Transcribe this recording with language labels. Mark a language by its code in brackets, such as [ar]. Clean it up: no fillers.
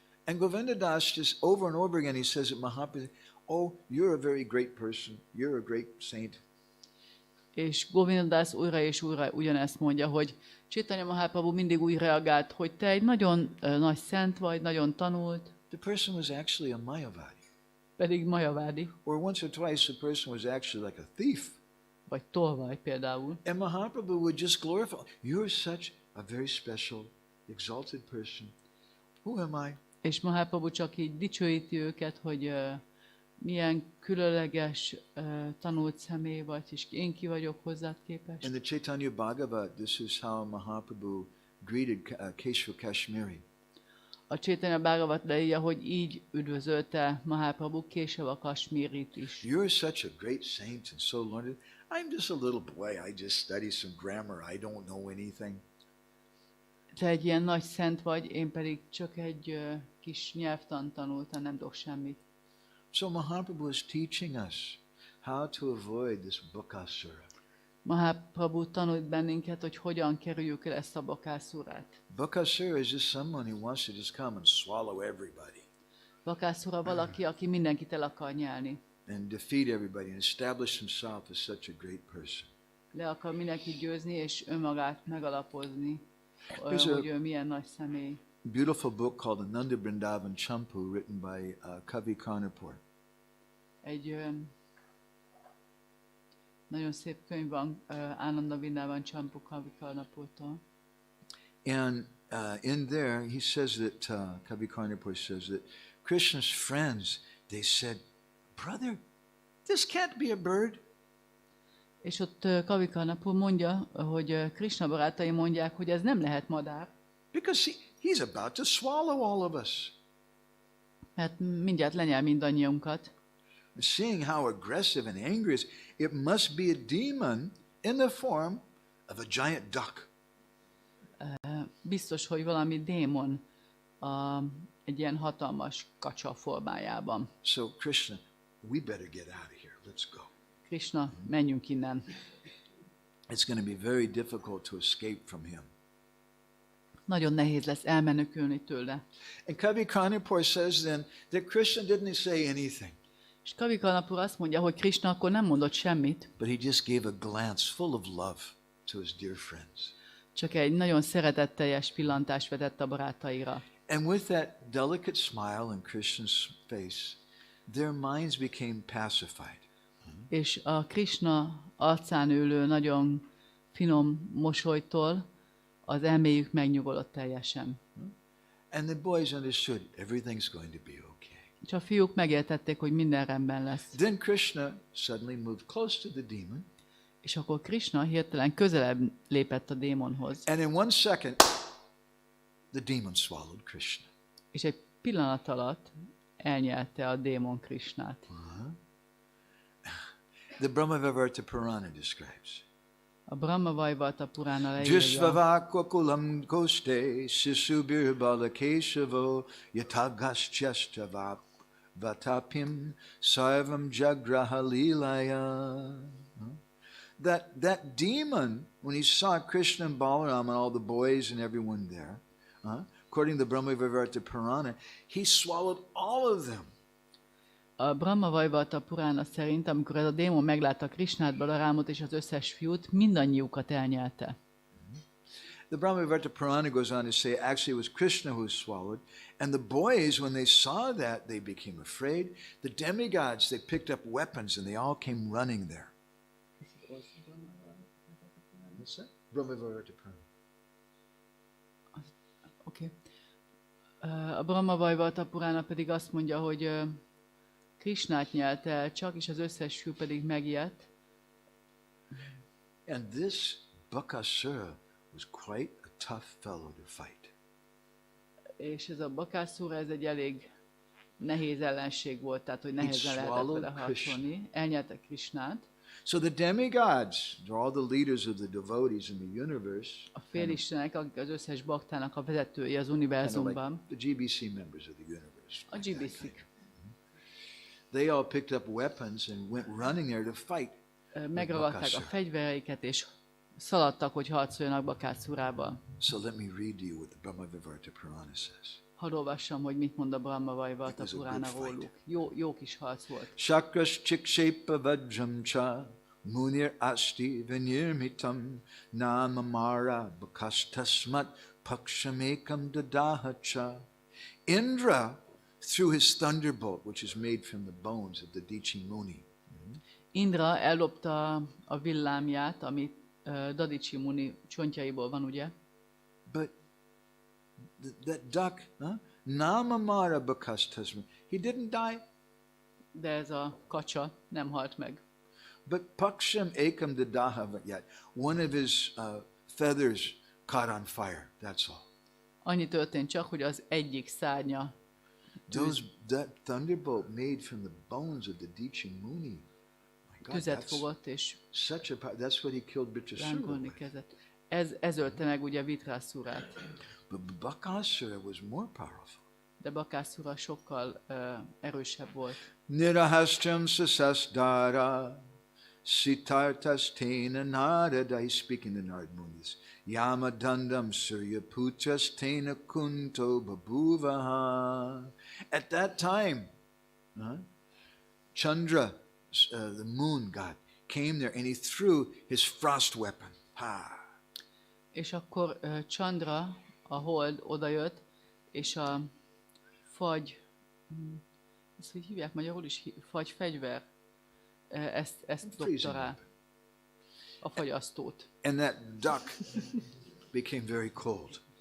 [en] And Govinda Das just over and over again, he says that Mahaprabhu, oh, you're a very great person, you're a great saint. [hu] És Govinda Das újra és újra ugyanezt mondja, hogy Chaitanya Mahaprabhu mindig úgy reagált, hogy te egy nagyon nagy szent vagy, nagyon tanult. [en] The person was actually a Mayavadi. [hu] Pedig majavádi. [en] Or once or twice the person was actually like a thief. [hu] Vagy tolvaj például. [en] And Mahaprabhu would just glorify, you're such a very special, exalted person. Who am I? [hu] És Mahaprabhu csak így dicsőíti őket, hogy milyen különleges tanult személy vagy, és én ki vagyok hozzád képest. [en] In the Chaitanya Bhagavat, this is how Mahaprabhu greeted Keshava Kashmiri. [hu] A Chaitanya Bhagavat leírja, hogy így üdvözölte Mahaprabhu Keshava Kashmirit is. [en] You're such a great saint and so learned. I'm just a little boy. I just study some grammar. I don't know anything. [hu] Te egy ilyen nagy szent vagy, én pedig csak egy kis nyelvtant tanultam, nem tudok semmit. [en] So Mahaprabhu is teaching us how to avoid this Bakasura. [hu] Mahaprabhu tanult bennünket, hogy hogyan kerüljük el ezt a Bakaszurát. [en] Bakasura is just someone who wants to just come and swallow everybody. [hu] Bakasura valaki, aki mindenkit el akar nyelni. [en] And defeat everybody and establish himself as such a great person. [hu] Le akar mindenkit győzni, és önmagát megalapozni, [en] There's [hu] hogy ő milyen nagy személy. [en] Beautiful book called Ananda Vrindavan Champu, written by Kavi Karnapur. [hu] Egy nagyon szép könyv van Ananda Vrindavan Champu Kavi Karnapurtól. [en] And in there, he says that, Kavi Karnapur says that Krishna's friends, they said, brother, this can't be a bird. [hu] És ott Kavikarnapur mondja, hogy Krishna barátai mondják, hogy ez nem lehet madár. [en] Because he's about to swallow all of us. [hu] Mert mindjárt lenyel mindannyiunkat. [en] Seeing how aggressive and angry it is, it must be a demon in the form of a giant duck. [hu] Biztos, hogy valami démon egy ilyen hatalmas kacsa formájában. [en] So Krishna, we better get out of here. Let's go. [hu] Krishna, menjünk innen. [en] It's going to be very difficult to escape from him. [hu] Nagyon nehéz lesz elmenekülni tőle. [en] And Kavi Karnapur says then that Krishna didn't say anything. [hu] És Kavikarnapur azt mondja, hogy Krishna akkor nem mondott semmit. [en] But he just gave a glance full of love to his dear friends. [hu] Csak egy nagyon szeretetteljes pillantást vetett a barátaira. [en] And with that delicate smile on Krishna's face, their minds became pacified. [hu] És a Krishna arcán ülő nagyon finom mosolytól az elméjük megnyugodott teljesen. [en] And the boys understood everything's going to be okay. [hu] És a fiúk megértették, hogy minden rendben lesz. [en] Then Krishna suddenly moved close to the demon. [hu] És akkor Krishna hirtelen közelebb lépett a démonhoz. [en] And in 1 second, the demon swallowed Krishna. [hu] És egy pillanat alatt elnyelte a démon Krishnát. [en] The Brahma-vivarta Purana describes. [hu] A Brahma-vajvarta Purana leírja, [sa] Drisvavakokulam koste sisubir balakeshavo yatagaschtyastavap vatapim sarvam jagraha lilaya. [en] That demon, when he saw Krishna and Balaram and all the boys and everyone there, according to the Brahma-vivarta Purana, he swallowed all of them. [hu] a Brahma-vajvarta Purana szerint, amikor ez a démon meglátta Krishnát, Balarámot és az összes fiút, mindannyiukat elnyelte. [en] The Brahma-vivarta Purana goes on to say actually it was Krishna who was swallowed, and the boys, when they saw that, they became afraid. The demigods, they picked up weapons and they all came running there. What's that? Brahma-vivarta Purana. Okay. [hu] A Brahma-vajvarta Purana pedig azt mondja, hogy Krishnát nyelte el csak, és az összes fiú pedig megijedt. [en] And this Bakasura was quite a tough fellow to fight. [hu] És ez a Bakasura, ez egy elég nehéz ellenség volt, tehát hogy nehézen lehetett vele harcolni. Elnyelte Krishnát. [en] So the demigods, they're all the leaders of the devotees in the universe. [hu] A félistenek, akik az összes baktának a vezetői az univerzumban. [en] Like the GBC members of the universe. [hu] A GBC-k. [en] They all picked up weapons and went running there to fight. [hu] Megragadták a fegyvereiket és szaladtak, hogy harcoljanak Bakasura-val. [en] So let me read to you what the Brahma-vivarta Purana says. [hu] Hadd olvassam, hogy mit mond a Brahma-vajvarta Purana róluk. Jó kis harc volt. [sa] Shakras chikshepa vajram cha munir asti vinirmitam namamara bakastasmat pakshamekam dadaha cha. [en] Indra threw his thunderbolt, which is made from the bones of the Dichi Muni. [hu] Indra ellopta a villámját, amit Dadichi Muni csontjaiból van, ugye? [en] But that duck, [sa] Namamara Bakastasma, [en] he didn't die. [hu] De ez a kacsa nem halt meg. [en] But [sa] Paksham Ekam Dadaha, [en] yet one of his feathers caught on fire. That's all. [hu] Annyi történt csak, hogy az egyik szárnya [en] That thunderbolt made from the bones of the Dichi Muni. [hu] tüzet fogott, és [en] that's what he killed [hu] lángolni [en] Bakasura. [hu] kezdett. Ez ölte meg ugye Vitrasurát. [en] But Bakasura was more powerful. [hu] De Bakasura sokkal erősebb volt. [sa] Nirahastram sasasdara sitartastena narada, [en] he's speaking to Narad Munis. [sa] Yamadandam suryaputastena kunto babuvaha. [en] At that time, Chandra, the moon god, came there and he threw his frost weapon. Ha! [hu] És akkor Chandra, a hold odajött, és a fagy, ezt hogy hívják magyarul is, fagy fegyver, ezt dobta rá, a fagyasztót. [en] And that duck became very cold.